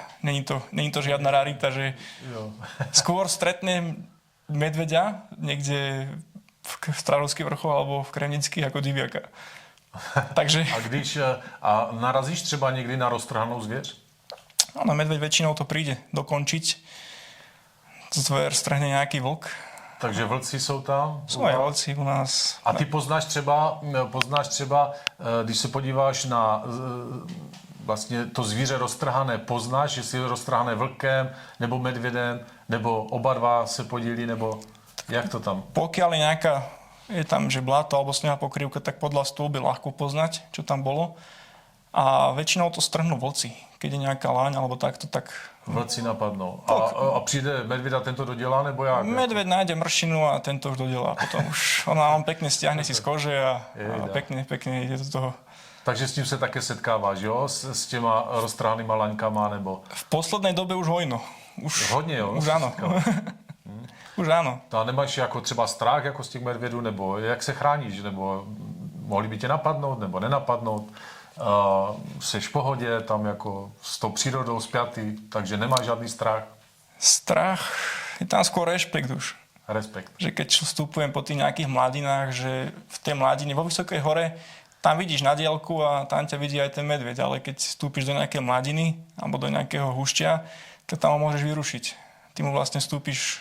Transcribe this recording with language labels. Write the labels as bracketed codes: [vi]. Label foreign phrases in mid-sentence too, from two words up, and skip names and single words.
[sk] Není to žiadna rarita, že skôr stretnem medveďa niekde v Strahovský vrchol alebo v Kremnický ako diviaka. Takže... [cs] A narazíš třeba někdy na roztrhanou zvěř? [sk] Áno, medveď väčšinou to príde dokončiť. Zver strhne nejaký vlk. [cs] Takže vlci jsou tam? [sk] Sú aj vlci u nás. [cs] A ty poznáš třeba, když se podíváš na vlastně to zvíře roztrhané, poznáš, jestli je roztrhané vlkem, nebo medvědem, nebo oba dva se podílí, nebo jak to tam? [sk] Pokiaľ je tam, že bláto alebo snehová pokrývka, tak podľa stôl by ľahko poznať, čo tam bolo. A väčšinou to strhnú vlci. Keď je nejaká láň alebo takto, tak... Vlci napadnou. [cs] A přijde medvěd a tento dodělá, nebo jak? [sk] Medveď nájde mršinu a tento už dodelá. Potom už on pekne stiahne si z kože a pekne ide do toho. [cs] Takže s tím se také setkáváš, jo? S těma roztrhanýma laňkama, nebo... [sk] V poslednej dobe už hojno. [cs] Hodně, jo? [sk] Už áno. Už áno. [cs] A nemáš jako třeba strach jako z těch medvědů, nebo jak se chráníš, nebo mohli by tě napadnout, nebo nenapadnout? Seš v pohodě, tam jako s tou přírodou spjatý, takže nemáš žádný strach? [sk] Strach, je tam skôr rešpekt už. [cs] Respekt. [sk] Že keď vstupujem po tých nejakých mladinách, že v tej mladine, vo Vysokej hore, tam vidíš na diaľku a tam ťa vidí aj ten medveď, ale keď vstúpiš do nejakej mladiny alebo do nejakého húšťa, tak tam ho môžeš vyrušiť. Ty mu vlastne vstúpiš